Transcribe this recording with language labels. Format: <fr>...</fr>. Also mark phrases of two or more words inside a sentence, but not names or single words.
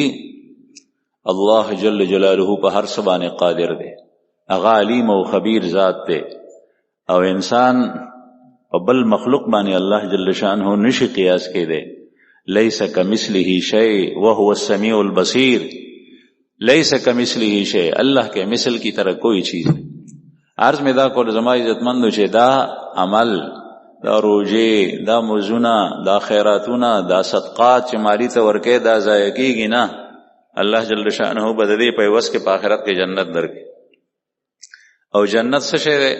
<ps>الله جل جلاله په هر څه باندې قادر دی، هغه علیم او خبیر ذات دی، او انسان په بل مخلوق باندې الله جل شانه نشي قیاس کېدی.</ps> <ar>لیس کمثله شیء وهو السمیع البصیر. لیس کمثله شیء،</ar> <ur>اللہ کے مثل کی طرح کوئی چیز نہیں.</ur> <ps>عرض میں دا کول زما عزتمندو چې دا عمل، دا روجے، دا مزونه، دا خیراتونه، دا صدقات چې مالی ته ورکې دا ضایع کېږي نه. الله جل شانه به د دې په عوض کې په آخرت کې جنت درکړي. او جنت څه شی دی؟</ps>